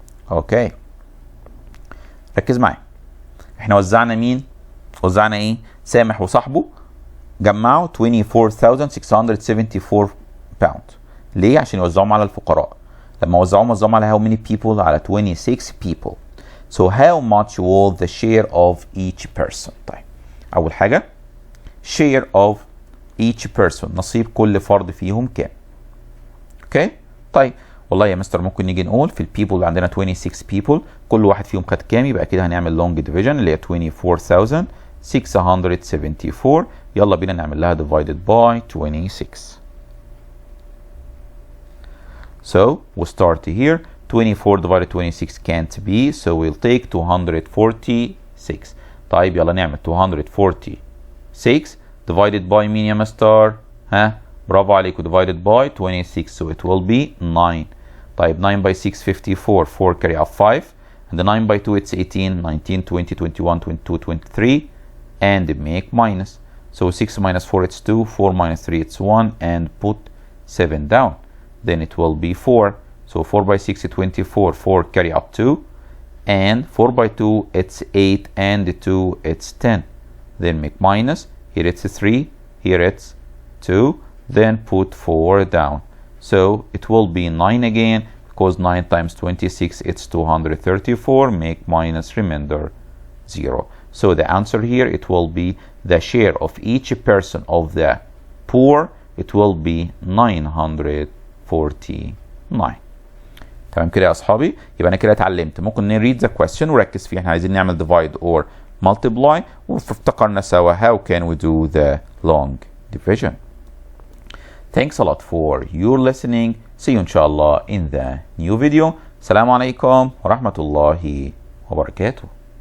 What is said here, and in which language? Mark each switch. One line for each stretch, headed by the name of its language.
Arabic: Okay. ركز معي. احنا وزعنا مين؟ وزعنا ايه؟ سامح وصاحبه جمعوا 24,674 باوند. ليه؟ عشان يوزعوهم على الفقراء. لما وزعوهم على
English: how many people؟
Arabic: على
English: 26 people. So how much was the share of each person؟
Arabic: طيب أول حاجة
English: share of each person،
Arabic: نصيب كل فرد فيهم كام؟ اوكي؟ طيب والله يا مستر ممكن نيجي نقول في البيبل اللي عندنا 26 people كل واحد فيهم خد كام؟ يبقى كده هنعمل long division اللي هي 24,674. يلا بينا نعمل لها
English: divided by 26. So we'll start here. 24 divided 26 can't be, so we'll take 246.
Arabic: طيب يلا نعمل 246 divided by مين يا مستر؟ ها برافو عليكم،
English: divided by 26, so it will be 9. طيب 9 by 6 54, 4 carry out 5, and the 9 by 2 it's 18, 19, 20, 21, 22, 23, and make minus. So 6 minus 4 it's 2, 4 minus 3 it's 1, and put 7 down. Then it will be 4. So 4 by 6 is 24, 4 carry up 2, and 4 by 2 it's 8, and 2 it's 10. Then make minus. Here it's 3, here it's 2, then put 4 down. So it will be 9 again, because 9 times 26 it's 234, make minus, remainder 0. So the answer here, it will be the share of each person of the poor, it will be 949.
Arabic: تمام كده يا اصحابي؟ يبقى انا كده اتعلمت ممكن نريد the question وركز فيه. احنا عايزين نعمل
English: divide or multiply،
Arabic: وافتكرنا سوا
English: how can we do the long division. Thanks a lot for your listening. See you inshallah in the new video.
Arabic: السلام عليكم ورحمة الله وبركاته.